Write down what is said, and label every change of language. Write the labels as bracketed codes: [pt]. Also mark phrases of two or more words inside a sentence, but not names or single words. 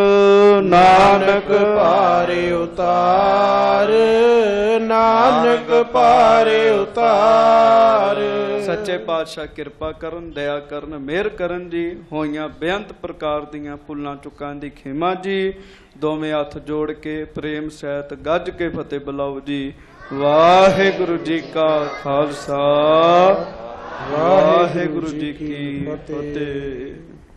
[pa] ਨਾਨਕ ਪਾਰ ਉਤਾਰ, ਨਾਨਕ ਪਾਰ ਉਤਾਰ। ਸੱਚੇ ਪਾਤਸ਼ਾਹ ਕਿਰਪਾ ਕਰਨ, ਦਇਆ ਕਰਨ, ਮਿਹਰ ਕਰਨ ਜੀ। ਹੋਈਆਂ ਬੇਅੰਤ ਪ੍ਰਕਾਰ ਦੀਆਂ ਭੁੱਲਾਂ ਚੁੱਕਾਂ ਦੀ ਖਿਮਾ ਜੀ। ਦੋਵੇਂ ਹੱਥ ਜੋੜ ਕੇ ਪ੍ਰੇਮ ਸਹਿਤ ਗੱਜ ਕੇ ਫ਼ਤਿਹ ਬੁਲਾਓ ਜੀ। ਵਾਹਿਗੁਰੂ ਜੀ ਕਾ ਖ਼ਾਲਸਾ, ਵਾਹਿਗੁਰੂ ਜੀ ਕੀ ਫ਼ਤਿਹ।